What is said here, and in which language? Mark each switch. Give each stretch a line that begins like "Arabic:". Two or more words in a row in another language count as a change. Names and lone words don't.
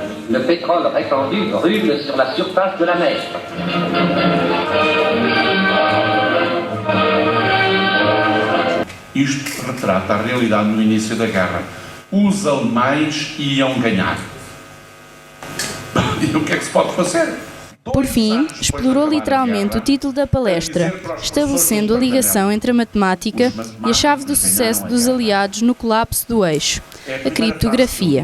French: Le pétrole répandu brûle sur la surface de la mer.
Portuguese: Isto retrata a realidade no início da guerra. Os alemães iam ganhar. E o que é que se pode fazer? Por fim, explorou literalmente o título da palestra, estabelecendo a ligação entre a matemática e a chave do sucesso dos aliados no colapso do eixo, a criptografia.